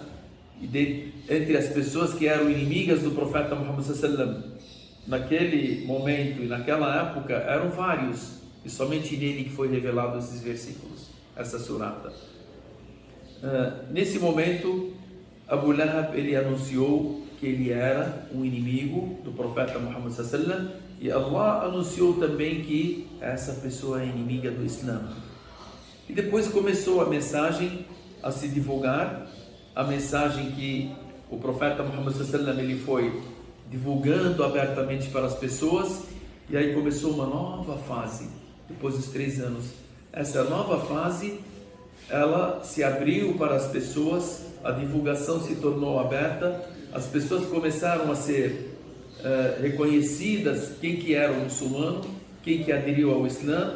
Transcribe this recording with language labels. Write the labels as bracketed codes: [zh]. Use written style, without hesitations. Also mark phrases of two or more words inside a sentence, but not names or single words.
[pt] E entre as pessoas que eram inimigas do profeta Muhammad [ar] صلى الله عليه وسلم, [pt] naquele momento e naquela época, eram vários, e somente nele que foi revelado esses versículos, essa surata. Nesse momento, Abu Lahab, ele anunciou que ele era um inimigo do profeta Muhammad [ar] صلى الله عليه وسلم, [pt] e Allah anunciou também que essa pessoa é inimiga do Islã. E depois começou a mensagem a se divulgar, a mensagem que o profeta Muhammad [ar] صلى الله عليه وسلم, [pt] ele foi divulgando abertamente para as pessoas, e aí começou uma nova fase, depois dos 3 anos. Essa nova fase, ela se abriu para as pessoas, a divulgação se tornou aberta, as pessoas começaram a ser reconhecidas, quem que era o muçulmano, quem que aderiu ao Islã.